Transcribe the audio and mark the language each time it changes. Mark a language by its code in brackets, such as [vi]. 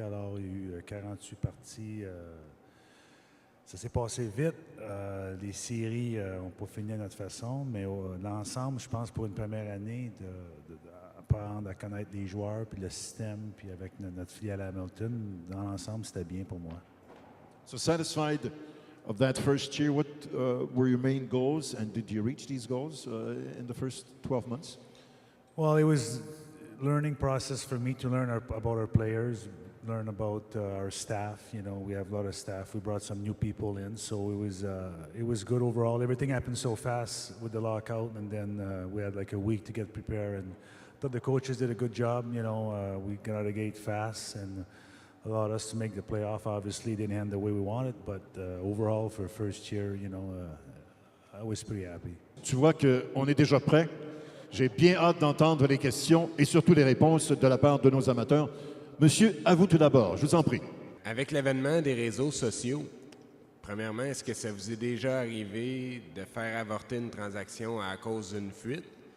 [fr] Alors, il y a eu 48 parties. Ça s'est passé vite. Les séries n'ont pas fini à notre façon, mais l'ensemble, je pense, pour une première année, d'apprendre à connaître les joueurs, puis le système, puis avec notre filiale Hamilton, dans l'ensemble, c'était bien pour moi. [en] So satisfied of that first year, what were your main goals, and did you reach these goals in the first 12 months? Well, it was learning process for me to learn about our players, learn about our staff. You know, we have a lot of staff. We brought some new people in, so it was good overall. Everything happened so fast with the lockout, and then we had like a week to get prepared. And I thought the coaches did a good job. You know, we got out of the gate fast and allowed us to make the playoff. Obviously, didn't end the way we wanted, but overall for first year, you know, I was pretty happy. [fr] Tu vois qu'on est déjà prêt. J'ai bien hâte d'entendre les questions et surtout les réponses de la part de nos amateurs. Monsieur, à vous tout d'abord, je vous en prie. Avec l'avènement des réseaux sociaux, premièrement, est-ce que ça vous est déjà arrivé de faire avorter une transaction à cause d'une fuite?